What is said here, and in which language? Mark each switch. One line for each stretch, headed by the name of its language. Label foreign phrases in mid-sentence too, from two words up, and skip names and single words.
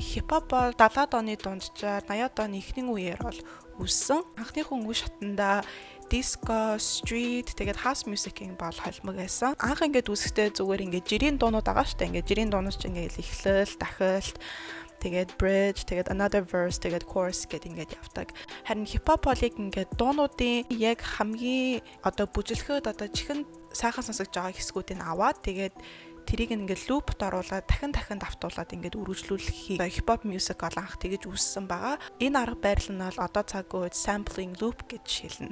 Mongolian: Хип-хоп бол 70-аад оны дунджаар 80-аад оны эхний үеэр бол үүссэн. Анхныхон үе шатанда
English: disco, street,
Mongolian: тэгээд
English: house music-
Mongolian: ийн бол холимог байсан. Анх ингээд үүсэхдээ зүгээр ингээд жирийн дуунууд байгаа шүү дээ. Ингээд жирийн дуунууд чинь ингээд эхлэл, дахилт, тэгээд bridge, тэгээд
English: another verse,
Mongolian: тэгээд chorus гэдэг ингээд явдаг. Харин хип-хоп бол яг ингээд дуунуудын яг хамгийн одоо бүжиглэхэд одоо чихэн сайхан сонсогдож байгаа хэсгүүдийг аваад тэгээд тэрийг ингээд лупт оруулаад дахин давтуулаад ингээд үргэлжлүүлэх хип-хоп music бол анх тэгэж үүссэн байгаа. Энэ арга барил нь бол одоо цаг үед
English: sampling loop
Mongolian: гэж хэлнэ.